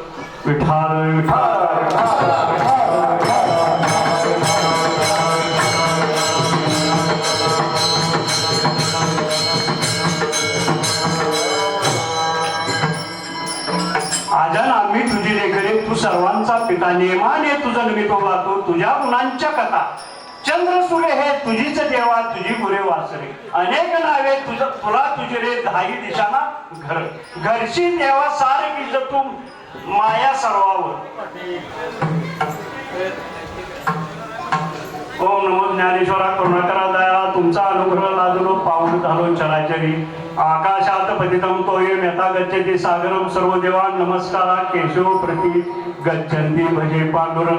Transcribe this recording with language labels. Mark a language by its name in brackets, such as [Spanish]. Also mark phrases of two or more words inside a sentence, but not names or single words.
[Marathi] विठाल विठाल आजन आम्ही तुझी लेकरे, तू सर्वांचा पिता. नेमाने तुझं नमित्व गातो, तुझ्या गुणांच्या कथा. चंद्र सूर्य हे तुझीच देवा, तुझी गुरे वासरे. अनेक नावे तुला तुझे रे, धाई दिशाना घर. घरची देवा सार कीज तू, माया सर्वावर. ओम नमो ज्ञानेश्वरा करुणाकरा दया, तुमचा अनुग्रह लादलो पाव चराचरी [Sanskrit] आकाशात पतितं तोयं यथा गच्छति सागरं सर्व देवान् नमस्कारा केशव प्रति गच्छन्ति भजे पांडुरंग